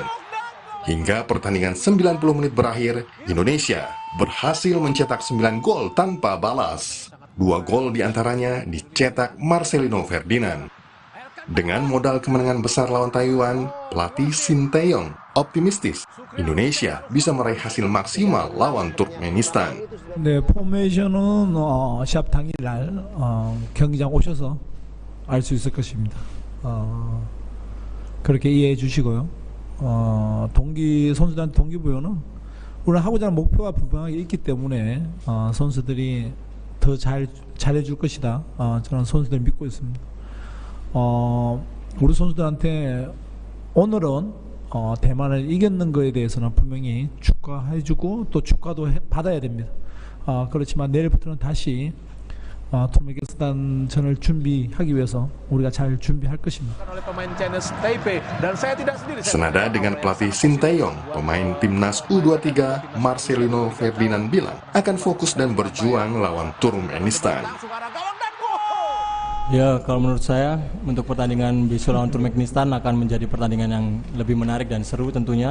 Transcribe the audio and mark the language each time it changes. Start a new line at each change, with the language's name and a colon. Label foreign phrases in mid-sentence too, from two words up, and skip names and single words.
Indonesian: Hingga pertandingan 90 menit berakhir, Indonesia berhasil mencetak 9 gol tanpa balas. 2 gol diantaranya dicetak Marcelino Ferdinand. Dengan modal kemenangan besar lawan Taiwan, pelatih Shin Tae-yong optimistis Indonesia bisa meraih hasil maksimal lawan Turkmenistan.
Korean: 네, 포메이션은 시합 당일날 경기장 오셔서 알 수 있을 것입니다. 그렇게 이해해 주시고요. 선수들한테 동기부여는 우리는 하고자 하는 목표가 분명하게 있기 때문에 선수들이 더 잘해줄 것이다. 저는 선수들 믿고 있습니다. 우리 선수들한테 오늘은 대만을 이겼는 거에 대해서는 분명히 축하해주고 또 축하도 받아야 됩니다. 그렇지만 내일부터는 다시 투르크메니스탄전을 준비하기 위해서 우리가 잘 준비할 것입니다.
Indonesian: Senada dengan pelatih Sinteyong, pemain timnas U23 Marcelino Ferdinand bilang akan fokus dan berjuang lawan Turkmenistan. Ya, kalau menurut saya untuk pertandingan besok lawan Turkmenistan akan menjadi pertandingan yang lebih menarik dan seru tentunya.